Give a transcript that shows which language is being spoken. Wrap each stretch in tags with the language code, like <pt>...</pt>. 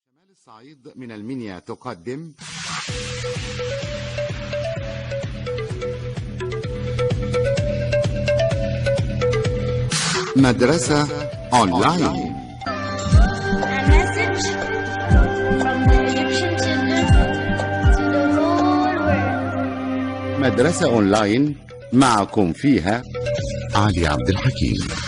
<ar>الصعيد من المنيا تقدم مدرسة أونلاين.</ar> <en>A message from the Egyptian children to the whole world.</en> <ar>مدرسة أونلاين معكم فيها علي عبد الحكيم.</ar>